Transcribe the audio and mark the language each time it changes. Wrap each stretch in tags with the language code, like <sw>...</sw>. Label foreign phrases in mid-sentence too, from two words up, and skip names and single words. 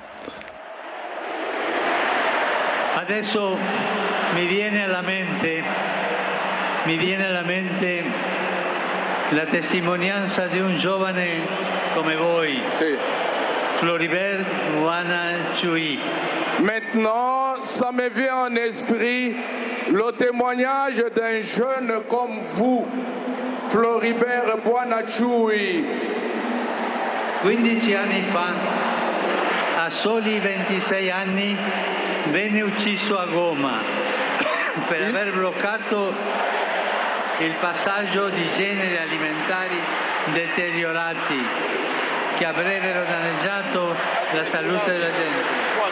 <it>Adesso mi viene alla mente la testimonianza di un giovane come voi, Si. Floribert Guanachui.</it> <fr>Maintenant, ça me vient en esprit le témoignage d'un jeune comme vous, Floribert Buonacciui.</fr> <it>15 anni fa, a soli 26 anni, venne ucciso a Goma per aver bloccato il passaggio di generi alimentari deteriorati che avrebbero danneggiato la salute della gente.</it>